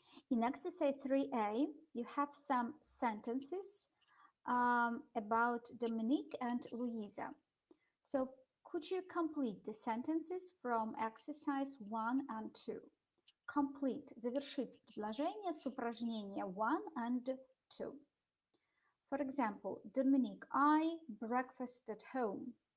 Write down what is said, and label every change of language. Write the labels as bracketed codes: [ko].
[en] In exercise 3a, you have some sentences about Dominique and Louisa. So could you complete the sentences from exercise 1 and 2? [ru] Complete, завершить предложение с упражнения 1 and 2. [en] For example, Dominique, I breakfast at home.